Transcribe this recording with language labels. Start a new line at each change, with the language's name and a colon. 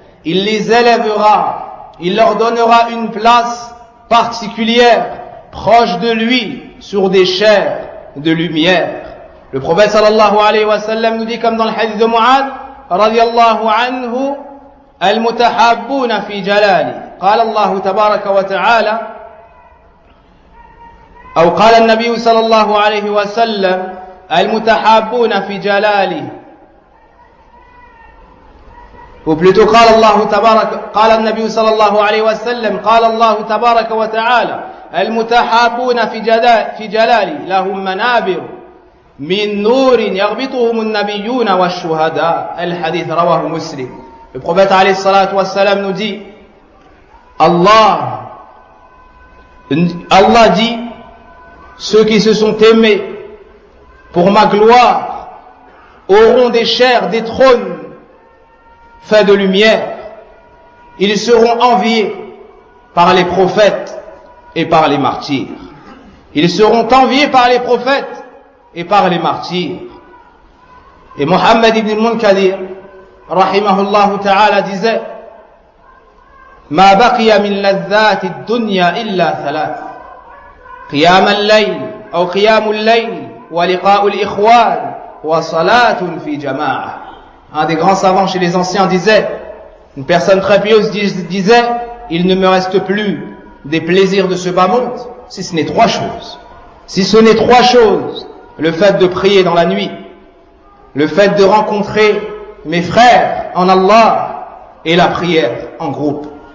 French: Il les élèvera, il leur donnera une place particulière, proche de lui, sur des chairs de lumière. Le prophète sallallahu alayhi wa sallam nous dit comme dans le hadith de Mu'ad, radiallahu anhu, al-mutahabbuna fi jalali.
Arabic: قال الله تبارك وتعالى أو قال النبي صلى الله عليه وسلم المتحابون في جلاله وبلتو قال الله تبارك قال النبي صلى الله عليه وسلم قال الله تبارك وتعالى المتحابون في جلاله لهم منابر من نور يغبطهم النبيون والشهداء الحديث رواه مسلم النبي عليه الصلاة والسلام نودي
French: Allah dit, ceux qui se sont aimés pour ma gloire auront des chairs, des trônes faits de lumière. Ils seront enviés par les prophètes et par les martyrs. Ils seront enviés par les prophètes et par les martyrs. Et Muhammad ibn al-Munkadir, rahimahullah ta'ala, disait,
Arabic: ما بقي من لذات الدنيا إلا ثلاث قيام الليل أو قيام الليل ولقاء الإخوان وصلاة في جماعة.
French: Un des grands savants chez les anciens disait, une personne très pieuse disait, il ne me reste plus des plaisirs de ce bas monde si ce n'est trois choses. Si ce n'est trois choses, le fait de prier dans la nuit, le fait de rencontrer mes frères en Allah et la prière en groupe.